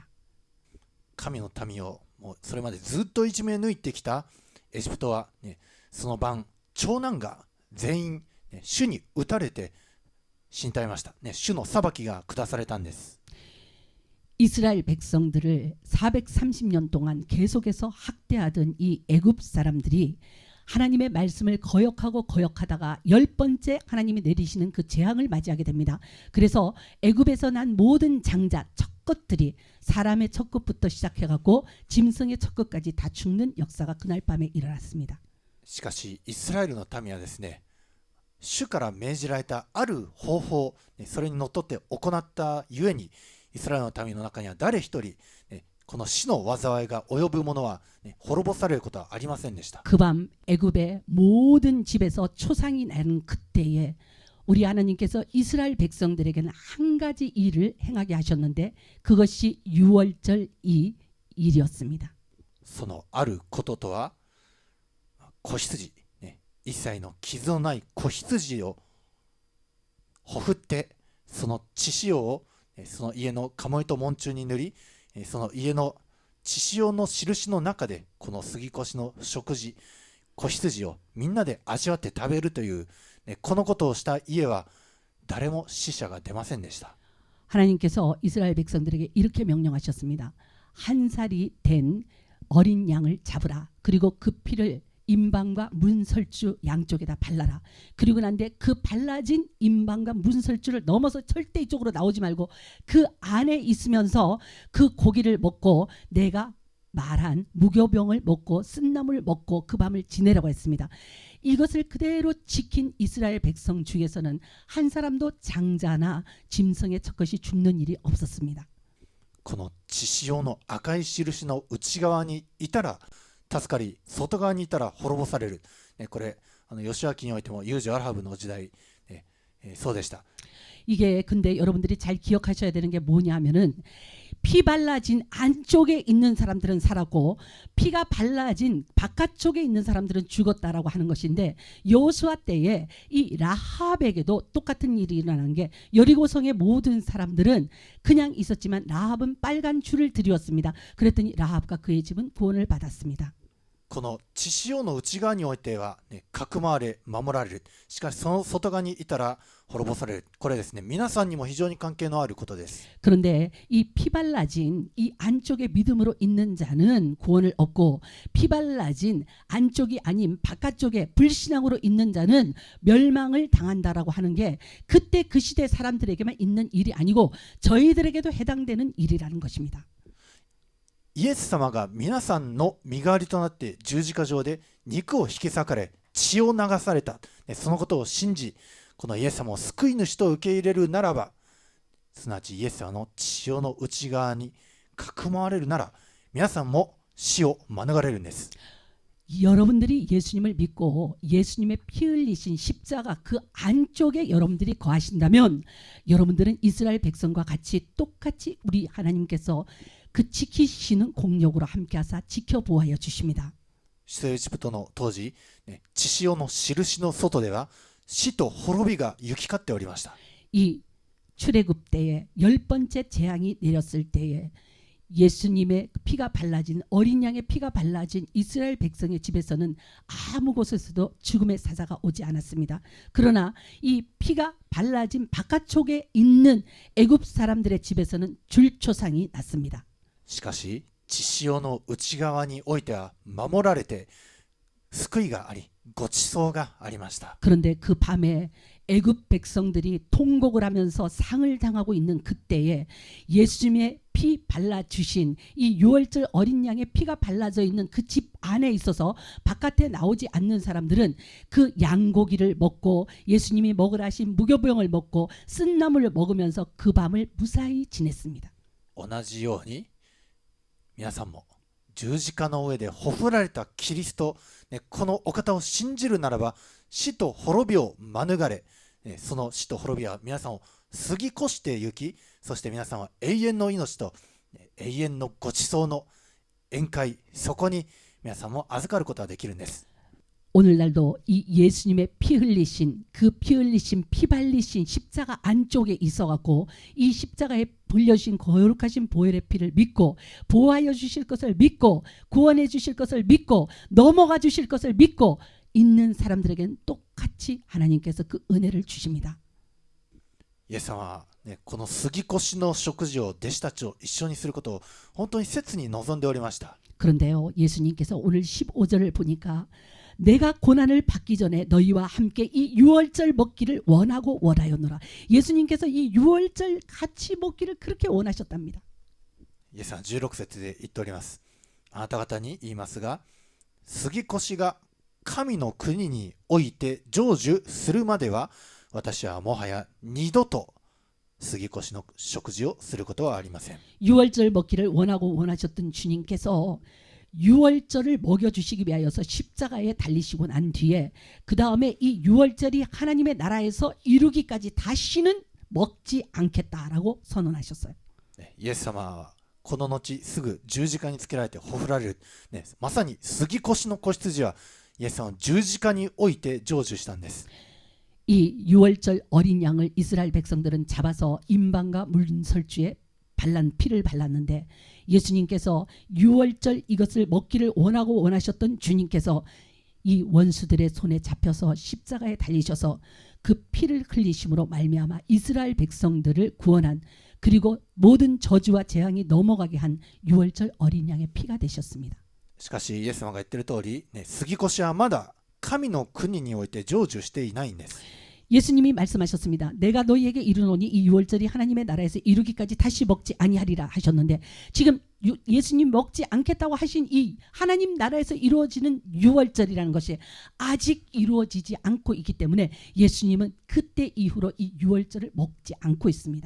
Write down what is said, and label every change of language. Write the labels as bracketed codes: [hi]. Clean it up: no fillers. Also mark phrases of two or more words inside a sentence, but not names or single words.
[ja] 神の民をもうそれまでずっといじめ抜いてきたエジプトは、ね、その晩長男が全員、ね、主に打たれて死に絶えました、ね、主の裁きが下されたんです。 [ko] 이스라엘 백성들을 430년 동안 계속해서 학대하던 이 애굽 사람들이 하나님의 말씀을 거역하다가 10번째 하나님이 내리시는 그 재앙을 맞이하게 됩니다. 그래서 애굽에서 난 모든 장자 첫 것들이 사람의 첫 것부터 시작해갖고 짐승의 첫 것까지 다 죽는 역사가 그날 밤에 일어났습니다. [ja] しかしイスラエルの民はですね、主から命じられたある方法、それにのっとって行ったゆえに、イスラエルの民の中には誰一人、この死の災いが及ぶ者は、滅ぼされることはありませんでした。 [ko] 그 밤 애굽의 모든 집에서 초상이 나는 그때에 우리 하나님께서 이스라엘 백성들에게는 한 가지 일을 행하게 하셨는데 그것이 유월절 이 일이었습니다. [ja] そのあることとは、子羊、一切の傷のない子羊をほふって、その血潮をその家の鴨居と門柱に塗り、その家の血潮の印の中でこの杉越の食事、子羊をみんなで味わって食べるという、このことをした家は誰も死者が出ませんでした。 [ko] 하나님께서 이스라엘 백성들에게 이렇게 명령하셨습니다. 한 살이 된 어린 양을 잡으라. 그리고 그 피를 임방과 문설주 양쪽에다 발라라. 그리고 난데 그 발라진 임방과 문설주를 넘어서 절대 이쪽으로 나오지 말고 그 안에 있으면서 그 고기를 먹고 내가 말한 무교병을 먹고 쓴나물 먹고 그 밤을 지내라고 했습니다. 이것을 그대로 지킨 이스라엘 백성 중에서는 한 사람도 장자나 짐승의 첫것이 죽는 일이 없었습니다. [ja] この血潮の赤い印の内側にいたら助かり、外側にいたら滅ぼされる。これヨシュア記においてもユージ・アラハブの時代、そうでした。 [ko] 이게 근데 여러분들이 잘 기억하셔야 되는 게 뭐냐면은 피 발라진 안쪽에 있는 사람들은 살았고 피가 발라진 바깥쪽에 있는 사람들은 죽었다라고 하는 것인데 여호수아 때에 이 라합에게도 똑같은 일이 일어난 게 여리고성의 모든 사람들은 그냥 있었지만 라합은 빨간 줄을 들이었습니다. 그랬더니 라합과 그의 집은 구원을 받았습니다. [ja] この血潮の内側においては、かくまわれ守られる。しかしその外側にいたら滅ぼされる。これですね、皆さんにも非常に関係のあることです。 [ko] 그런데 이 피발라진 이 안쪽에 믿음으로 있는 자는 구원을 얻고 피발라진 안쪽이 아닌 바깥쪽에 불신앙으로 있는 자는 멸망을 당한다라고 하는 게 그때 그 시대 사람들에게만 있는 일이 아니고 저희들에게도 해당되는 일이라는 것입니다. [ja] イエス様が皆さんの身代わりとなって十字架上で肉を引き裂かれ血を流された、そのことを信じ、このイエス様を救い主と受け入れるならば、すなわちイエス様の血潮の内側にかくまわれるなら皆さんも死を免れるんです。 [ko] 여러분들이 예수님을 믿고 예수님의 피 흘리신 십자가 그 안쪽에 여러분들이 거하신다면 여러분들은 이스라엘 백성과 같이 똑같이 우리 하나님께서 그 지키시는 공력으로 함께하사 지켜보아여 주십니다. [ja] 出エジプトの当時、血潮の印の外では死と滅びが行き交っておりました。 [ko] 이 출애굽 때에 10번째 재앙이 내렸을 때에 예수님의 피가 발라진 어린 양의 피가 발라진 이스라엘 백성의 집에서는 아무 곳에서도 죽음의 사자가 오지 않았습니다. 그러나 이 피가 발라진 바깥쪽에 있는 애굽 사람들의 집에서는 줄초상이 났습니다. [ja] しかし血潮の内側においては守られて救いがありごちそうがありました。 [ko] 그런데 그 밤에 애굽 백성들이 통곡을 하면서 상을 당하고 있는 그때에 예수님의 피 발라주신 이 유월절 어린 양의 피가 발라져 있는 그 집 안에 있어서 바깥에 나오지 않는 사람들은 그 양고기를 먹고 예수님이 먹으라 하신 무교병을 먹고 쓴나물을 먹으면서 그 밤을 무사히 지냈습니다. [ja] 同じように皆さんも十字架の上でほふられたキリスト、このお方を信じるならば死と滅びを免れ、その死と滅びは皆さんを過ぎ越して行き、そして皆さんは永遠の命と永遠のごちそうの宴会、そこに皆さんも預かることができるんです。 [ko] 오늘날도 이 예수님의 피 흘리신 그 피 흘리신 피 발리신 십자가 안쪽에 있어갖고 이 십자가에 불려주신 거룩하신 보혈의 피를 믿고 보호하여 주실 것을 믿고 구원해 주실 것을 믿고 넘어가 주실 것을 믿고 있는 사람들에게는 똑같이 하나님께서 그 은혜를 주십니다. [ja] イエス様は、ね、この杉越の食事を弟子たちを一緒にすることを本当に切に望んでおりました。 [ko] 그런데요, 예수님께서 오늘 15절을 보니까 내가 고난을 받기 전에 너희와 함께 이 유월절 먹기를 원하고 원하였노라. 예수님께서 이 유월절 같이 먹기를 그렇게 원하셨답니다. [ja] イエスは16節で言っております。あなた方に言いますが、杉越が神の国において成就するまでは私はもはや二度と杉越の食事をすることはありません。 [ko] 유월절 먹기를 원하고 원하셨던 주님께서 유월절을 먹여주시기 위하여서 십자가에 달리시고 난 뒤에 그 다음에 이 유월절이 하나님의 나라에서 이루기까지 다시는 먹지 않겠다라고 선언하셨어요. [ja] イエス様はこの後すぐ十字架につけられてほふられる、ね、まさに杉越の子羊はイエス様は十字架において成就したんです。 [ko] 이 유월절 어린 양을 이스라엘 백성들은 잡아서 임방과 문설주에 피를 발랐는데 예수님께서 유월절 이것을 먹기를 원하고 원하셨던 주님께서 이 원수들의 손에 잡혀서 십자가에 달리셔서 그 피를 흘리심으로 말미암아 이스라엘 백성들을 구원한 그리고 모든 저주와 재앙이 넘어가게 한 유월절 어린 양의 피가 되셨습니다. [ja] しかしイエス様が言っている通り、ね、杉越はまだ神の国において成就していないんです。 [ko] 예수님이 말씀하셨습니다. 내가 너희에게 이르노니 이 유월절이 하나님의 나라에서 이루기까지 다시 먹지 아니하리라 하셨는데 지금 예수님 먹지 않겠다고 하신 이 하나님 나라에서 이루어지는 유월절이라는 것이 아직 이루어지지 않고 있기 때문에 예수님은 그때 이후로 이 유월절을 먹지 않고 있습니다.